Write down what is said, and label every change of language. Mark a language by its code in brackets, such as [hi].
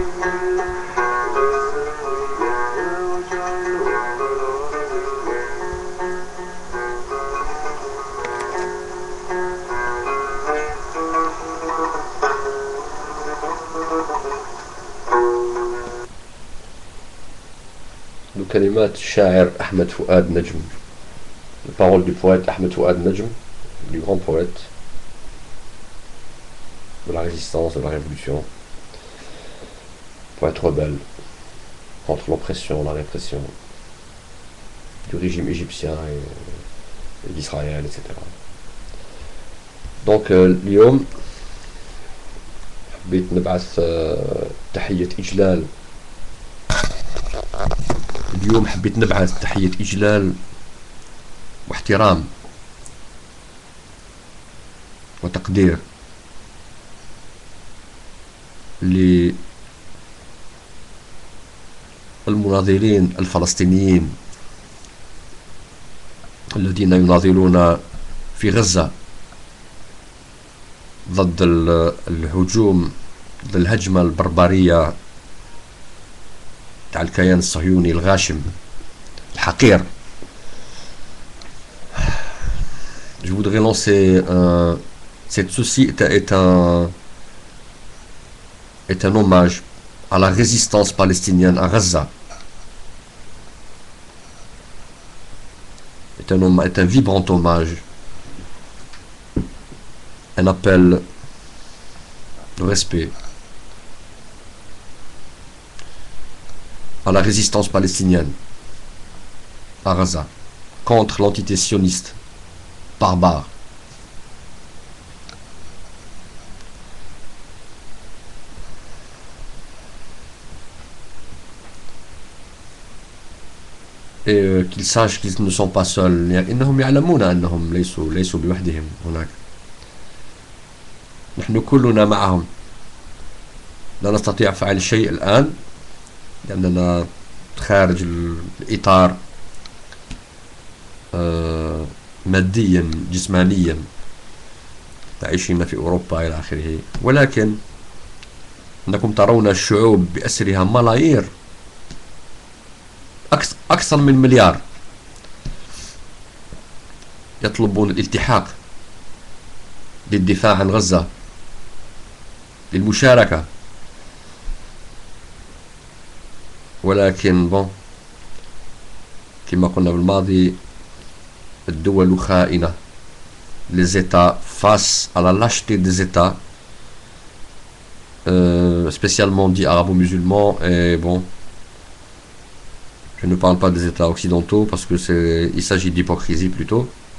[ar] شيل الله يا الغزاوية يا وجع الأمة العربية. كلمات الشاعر أحمد فؤاد نجم. [fr] Les paroles du poète Ahmed Fouad Najm, du grand poète de la résistance, de la révolution, poète rebelle contre l'oppression, la répression du régime égyptien et d'Israël, etc. [ar] Donc اليوم حبيت نبعث تحية إجلال. اليوم حبيت نبعث تحية إجلال واحترام وتقدير للمناضلين الفلسطينيين الذين يناضلون في غزة ضد الهجوم، ضد الهجمة البربرية تاع الكيان الصهيوني الغاشم الحقير. [fr] Je voudrais lancer ceci est un hommage à la résistance palestinienne à Gaza. Est un vibrant hommage, un appel de respect à la résistance palestinienne à Gaza contre l'entité sioniste barbare. et qu'ils sachent qu'ils ne sont pas seuls. [ar] إنهم يعلمون أنهم ليسوا بوحدهم هناك. نحن كلنا معهم. لا نستطيع فعل شيء الآن لأننا خارج الإطار ماديا جسمانيا، تعيشين في أوروبا إلى آخره، ولكن أنكم ترون الشعوب بأسرها ملايير، أكثر من مليار، يطلبون الالتحاق للدفاع عن غزة، للمشاركة. ولكن بون كما قلنا بالماضي الدول خائنة. [fr] Les États face à la lâcheté des États, spécialement dits arabo-musulmans, et bon, je ne parle pas des États occidentaux parce que il s'agit d'hypocrisie plutôt.